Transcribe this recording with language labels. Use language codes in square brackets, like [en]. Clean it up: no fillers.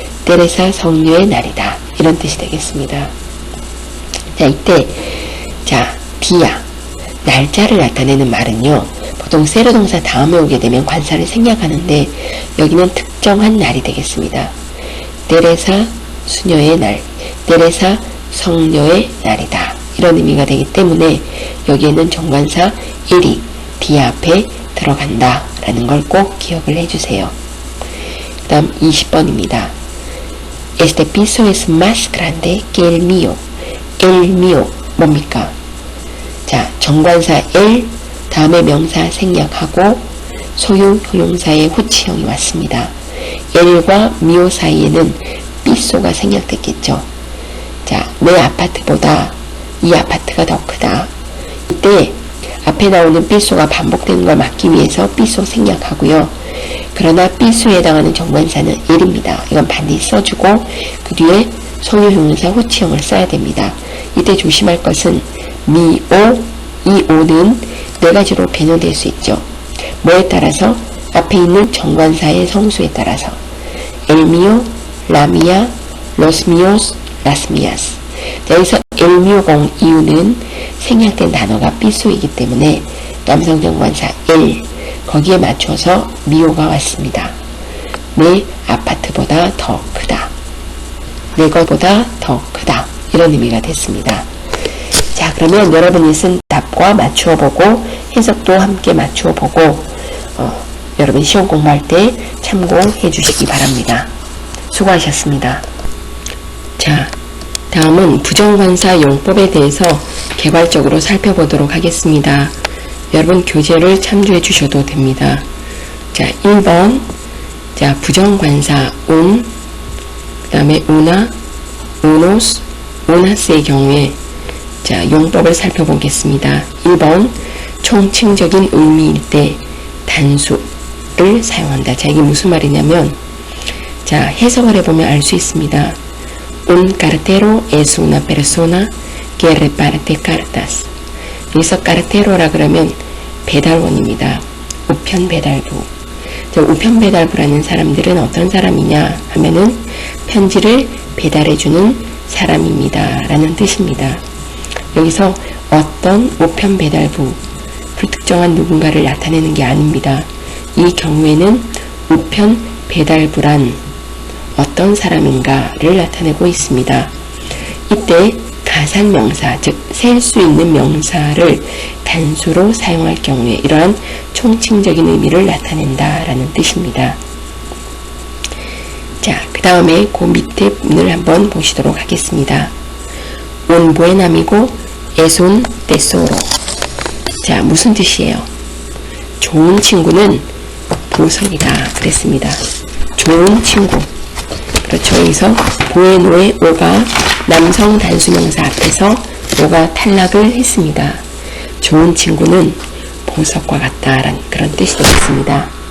[ko] 테레사 성녀의 날이다. 이런 뜻이 되겠습니다. 자, 이때 자, 디아, 날짜를 나타내는 말은요, 보통 세로 동사 다음에 오게 되면 관사를 생략하는데 여기는 특정한 날이 되겠습니다. 테레사 수녀의 날, 테레사 성녀의 날이다. 이런 의미가 되기 때문에 여기에는 정관사 일이 디아 앞에 들어간다 라는 걸 꼭 기억을 해주세요. 그 다음 20번입니다. [es] Este piso es más grande que el mío. [ko] El mío 뭡니까? 자, 정관사 el 다음에 명사 생략하고 소유 형용사의 후치형이 왔습니다. el과 mio 사이에는 piso가 생략됐겠죠. 자, 내 아파트보다 이 아파트가 더 크다. 이때 앞에 나오는 piso가 반복되는 걸 막기 위해서 piso 생략하고요. 그러나 piso에 해당하는 정관사는 el입니다. 이건 반드시 써주고 그 뒤에 소유 형용사 후치형을 써야 됩니다. 이때 조심할 것은 mio, 이 o는 네 가지로 변형될 수 있죠. 뭐에 따라서? 앞에 있는 정관사의 성수에 따라서 [es] el mío, la mía, los míos, las mías. [ko] 자, 여기서 [es] el mío [ko] 공 이유는 생략된 단어가 piso이기 때문에 남성 정관사 el, 거기에 맞춰서 미오가 왔습니다. 내 아파트보다 더 크다. 내 것보다 더 크다. 이런 의미가 됐습니다. 자, 그러면 여러분이 쓴 답과 맞추어 보고 해석도 함께 맞추어 보고 여러분 시험 공부할 때 참고해 주시기 바랍니다. 수고하셨습니다. 자, 다음은 부정관사 용법에 대해서 개괄적으로 살펴보도록 하겠습니다. 여러분 교재를 참조해 주셔도 됩니다. 자, 1번. 자, 부정관사 un, 그 다음에 una, unos, unas의 경우에 자, 용법을 살펴보겠습니다. 1번. 총칭적인 의미일 때 단수를 사용한다. 자, 이게 무슨 말이냐면 자, 해석을 해보면 알 수 있습니다. [es] Un cartero es una persona que reparte cartas. [ko] 여기서 cartero라 그러면 배달원입니다. 우편 배달부. 자, 우편 배달부라는 사람들은 어떤 사람이냐 하면은 편지를 배달해주는 사람입니다. 라는 뜻입니다. 여기서 어떤 우편 배달부, 불특정한 누군가를 나타내는 게 아닙니다. 이 경우에는 우편 배달부란 어떤 사람인가를 나타내고 있습니다. 이때 가산명사, 즉 셀 수 있는 명사를 단수로 사용할 경우에 이러한 총칭적인 의미를 나타낸다라는 뜻입니다. 자, 그 다음에 그 밑에 문을 한번 보시도록 하겠습니다. [es] Un buen amigo es un tesoro. [ko] 자, 무슨 뜻이에요? 좋은 친구는 보석이다 그랬습니다. 좋은 친구. 그렇죠. 여기서 bueno의 오가 남성 단수명사 앞에서 오가 탈락을 했습니다. 좋은 친구는 보석과 같다라는 그런 뜻이 되겠습니다.